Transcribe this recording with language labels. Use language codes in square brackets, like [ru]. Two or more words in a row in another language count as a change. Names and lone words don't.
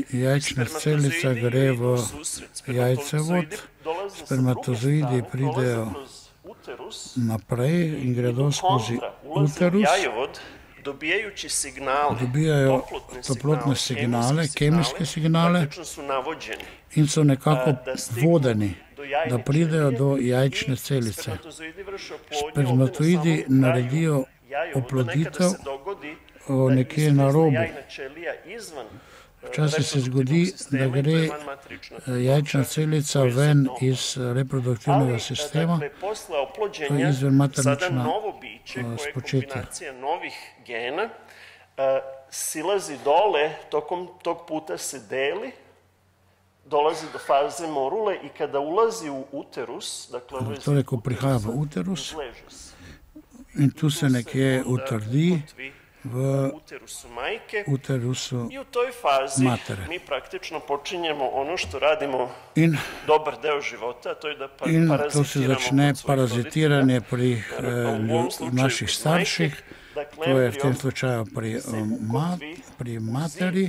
[sl] jajčna celica gre v jajcevod, spermatozoidi pridejo naprej in gredo skozi uterus [sr] dobijajući signale, dobijaju toplotne signale, kemijske signale praktično su navođeni [sl] in so nekako vodeni, da pridejo do jajčne celice. [sr] Spermatozoidi vrše oplodnju Spermatoidi ovdje na samom [sl] naredijo [sr] kraju jaja. [sl] oploditev [sr] Nekada se dogodi [sl] nekje na robu. [sr] jajna ćelija izvan [sl] Včasih se zgodi, da gre jajčna celica ven iz reproduktivnega sistema, to je izven maternična spočetja. [sr] Kombinacija novih gena silazi dole, tokom tog puta se deli, dolazi do faze morule i kada ulazi u uterus, dakle [sl] torej, ko prihaja v uterus [sr] izleže se. [sl] in tu se nekje utrdi v [sr] Uterusu majke. [sl] uterusu [sr] I u toj fazi [sl] matere. [sr] mi praktično počinjemo ono što radimo [sl] in, [sr] dobar deo života, a to je da [sl] in [sr] parazitiramo [sl] to se začne [sr] kod svojih [sl] parazitiranje pri [sr] roditelja. U ovom slučaju [sl] naših [sr] kod [sl] starših, [sr] majke, dakle, [sl] to je v [sr] embrio [sl] tem slučaju pri materi,